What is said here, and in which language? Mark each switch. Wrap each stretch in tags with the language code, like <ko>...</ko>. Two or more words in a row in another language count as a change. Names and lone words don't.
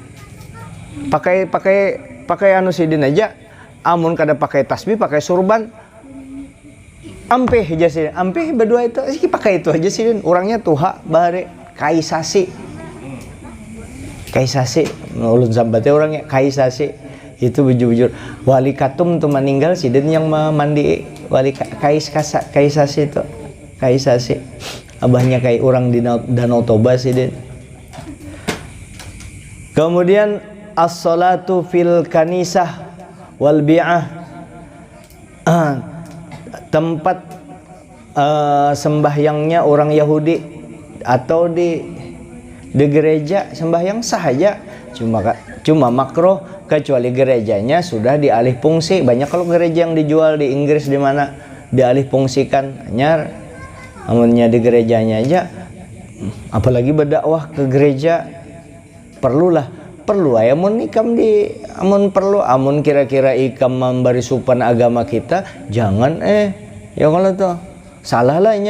<bjn>pakai anu sidin aja, amun kada pakai tasbih, pakai surban, ampeh ujar sidin, ampeh berdua itu sih pakai itu aja sidin, orangnya tuha bare kaisasi ulun sambatnya orangnya kaisasi. Itu bujur-bujur wali katum tuh meninggal sidin yang mandi wali kaisasi itu, kaisasi abahnya kayak orang di Danau Toba sidin. Kemudian</bjn> <ar>الصلاة في الكنيسة والبيعة,</ar> <bjn>tempat sembahyangnya orang Yahudi atau di gereja sembahyang sah aja, cuma makruh kecuali gerejanya sudah dialih fungsi. Banyak kalau gereja yang dijual di Inggris di mana dialih fungsikan nyar, amunnya di gerejanya aja, apalagi berdakwah ke gereja perlu amun ikam di amun kira-kira ikam memberi supan agama kita, jangan ya kalau tuh salah lahnya.</bjn>